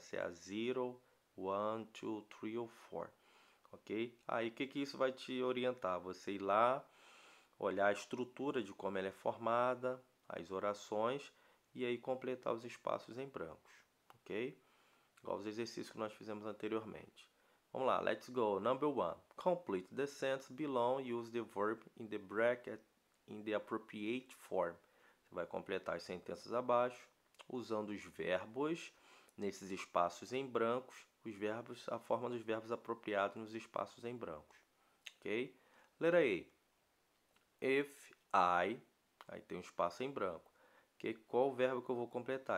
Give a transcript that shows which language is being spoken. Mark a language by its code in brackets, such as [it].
[pt] Se é a zero, one, two, three ou four. Ok? Aí o que isso vai te orientar? Você ir lá, olhar a estrutura de como ela é formada, as orações e aí completar os espaços em brancos, ok? Igual os exercícios que nós fizemos anteriormente. Vamos lá, [en] let's go. Number 1. Complete the sentence below. Use the verb in the bracket in the appropriate form. [pt] Você vai completar as sentenças abaixo, usando os verbos nesses espaços em brancos, a forma dos verbos apropriados nos espaços em brancos, ok? Letra A. [en] If I, [pt] aí tem um espaço em branco. Qual o verbo que eu vou completar?